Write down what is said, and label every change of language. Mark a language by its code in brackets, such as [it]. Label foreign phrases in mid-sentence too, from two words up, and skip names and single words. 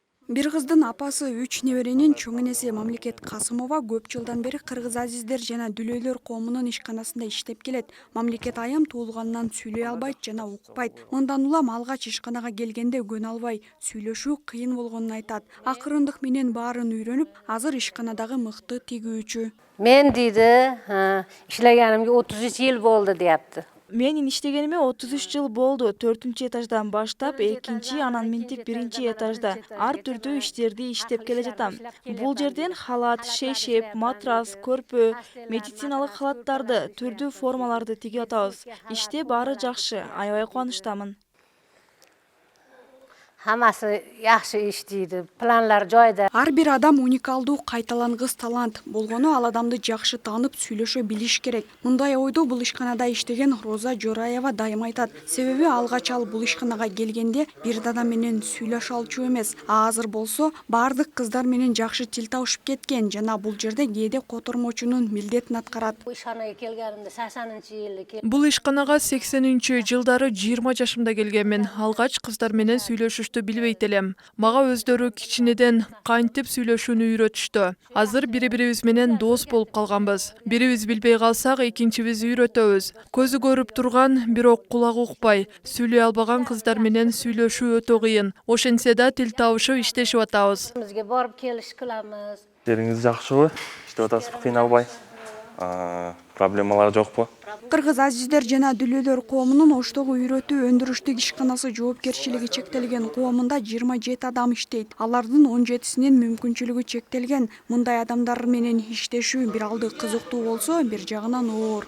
[ky] Бир кыздын апасы 3 неберенин чоң энеси Мамлекет Касымова көп жылдан бери кыргыз азиздер жана дүлөйлөр коомунун ишканасында иштеп келет. Мамлекет айым туулгандан сүйлөй албайт жана укпайт. Мындан улам алгач ишканага келгенде көнө албай, сүйлөшүү кыйын болгонун айтат. Акырындык менен баарын үйрөнүп, азыр ишканадагы мыкты тигүүчү. [uz] Men deydi, ishlaganimga 33 yil bo'ldi deyapti. [ky] Менин иштегениме 33 жыл болду. 4-этаждан баштап, 2-чи, анан минтип 1-чи этажда ар түрдүү иштерди иштеп келе жатам. Бул жерден халат, шейшеп, матрас, көрпө, медициналык халаттарды, түрдүү формаларды тиге атабыз. Иште баары жакшы, аябай кубанычтамын. [uz] Hammasi yaxshi ish deydi. Planlar joyida. [ky] Ар бир адам уникалдуу, кайталангыс талант болгону ал адамды жакшы таанып, сүйлөшө билиш керек. Мындай ойду бул ишканада иштеген Роза Жораева дайым айтат. Себеби алгач ал бул ишканага келгенде бир да адам менен сүйлөшө алчу эмес. Азыр болсо баардык кыздар менен жакшы тил табышып кеткен жана бул жерде кээде котормочунун милдетин аткарат. [uz] Bu ishxonaga kelganimda 80-yilda keldim. [ky] Бул ишканага 80-жылдары 20 жашымда келгенмин. Алгач кыздар менен сүйлөшүштү билбейт элем. Мага өздөрү кичинеден кантип сүйлөшүүнү үйрөтүштү. Азыр бири-бирибиз менен дос болуп калганбыз. Бирибиз билбей калсак, экинчибиз үйрөтөбүз. Көзү көрүп турган, бирок кулагы укпай, сүйлөй албаган кыздар менен сүйлөшүү өтө кыйын. Ошентсе да тил табышып иштешип атабыз. [uz] Bizga borib kelish qilamiz. [ky] Жериңиз жакшыбы? Иштеп атасызбы, кыйналбай? Проблемалар жокпу? Кыргыз азиздер жана дүлөйлөр коомунун Оштогу үйрөтүү өндүрүштүк ишканасы жоопкерчилиги чектелген коомунда 27 адам иштейт. Алардын 17синин мүмкүнчүлүгү чектелген. Мындай адамдар менен иштешүү бир алды кызыктуу болсо, бир жагынан оор.